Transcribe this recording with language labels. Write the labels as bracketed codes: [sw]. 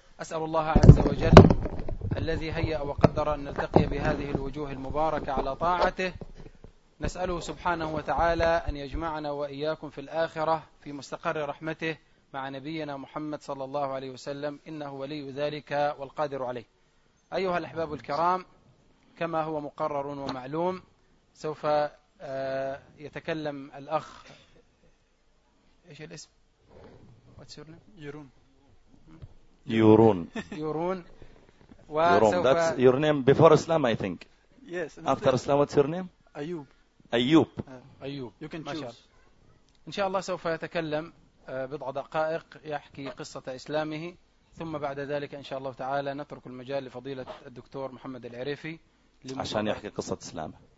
[ar] أسأل الله عز وجل الذي هيأ وقدر أن نلتقي بهذه الوجوه المباركة على طاعته، نسأله سبحانه وتعالى أن يجمعنا وإياكم في الآخرة في مستقر رحمته مع نبينا محمد صلى الله عليه وسلم، إنه ولي ذلك والقادر عليه. أيها الأحباب الكرام، كما هو مقرر ومعلوم سوف يتكلم الأخ، إيش الاسم؟ يورون. يورون. [en] That's your name before Islam, I think. Yes. After Islam, what's your name? [ar] أيوب. أيوب. أيوب. [en] You can choose. [ar] إن شاء الله سوف يتكلم بضع دقائق يحكي قصة إسلامه، ثم بعد ذلك إن شاء الله تعالى نترك المجال لفضيلة الدكتور محمد العريفي عشان يحكي قصة إسلامه.